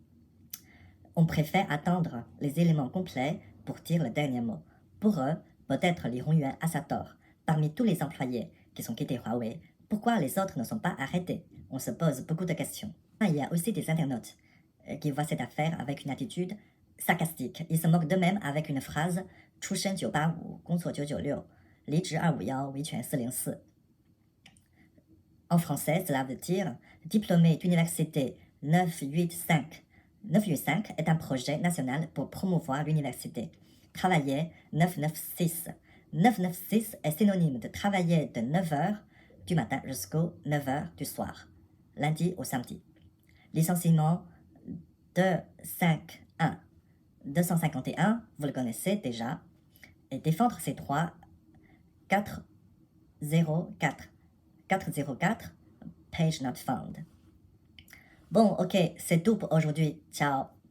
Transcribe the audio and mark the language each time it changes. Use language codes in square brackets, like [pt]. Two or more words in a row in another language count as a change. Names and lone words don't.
[fr] On préfère attendre les éléments complets pour dire le dernier mot. Pour eux, peut-être Li Hongyuan a sa tort. Parmi tous les employés qui sont quittés Huawei, pourquoi les autres ne sont pas arrêtés? On se pose beaucoup de questions. Il y a aussi des internautes qui voient cette affaire avec une attitude sarcastique. Ils se moquent d'eux-mêmes avec une phrase « [zh] 出身985，工作996，离职251，维权404。» [fr] En français, cela veut dire « diplômé d'université 985 ». 985 est un projet national pour promouvoir l'université. Travailler 996. 996 est synonyme de travailler de 9h du matin jusqu'aux 9h du soir, lundi au samedi. Licenciement 251. 251, vous le connaissez déjà. Et défendre ses droits 404. 404, [en] page not found. [fr] Bon, ok, c'est tout pour aujourd'hui. Ciao.